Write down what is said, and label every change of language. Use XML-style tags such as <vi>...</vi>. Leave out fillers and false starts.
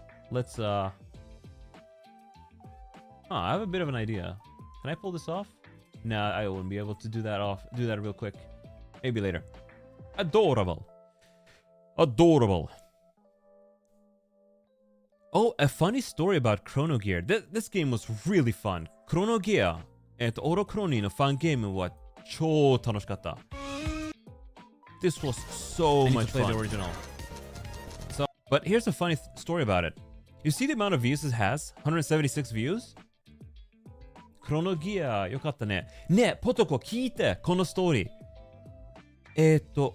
<en>Let's I have a bit of an idea. Can I pull this off? Nah, I wouldn't be able to do that real quick. Maybe later. Adorable. Adorable. Oh, a funny story about Chrono Gear. This game was really fun.</en> <ja>Chrono Gear, オロクロニーのファンゲームは超楽しかった。</ja> <en>This was so much fun. I need to play the original. So, but here's a funny story about it. You see the amount of views it has? 176 views?</en> <ja>クロノギアよかったね。ねえ、ポトコ聞いて、このストーリー。</ja>